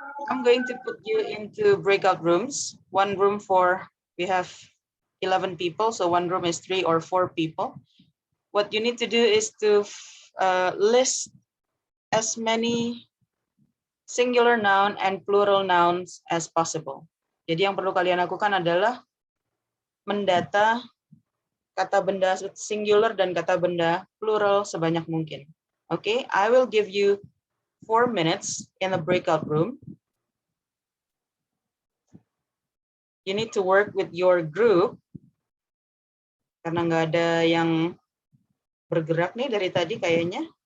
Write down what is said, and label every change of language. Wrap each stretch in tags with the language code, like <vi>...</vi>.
<en>I'm going to put you into breakout rooms. One room for, we have 11 people, so one room is 3 or 4 people. What you need to do is to list as many singular noun and plural nouns as possible.</en> <id>Jadi yang perlu kalian lakukan adalah mendata kata benda singular dan kata benda plural sebanyak mungkin.</id> <en>Okay, I will give you 4 minutes in the breakout room. You need to work with your group</en> <id>karena nggak ada yang bergerak nih dari tadi kayaknya.</id>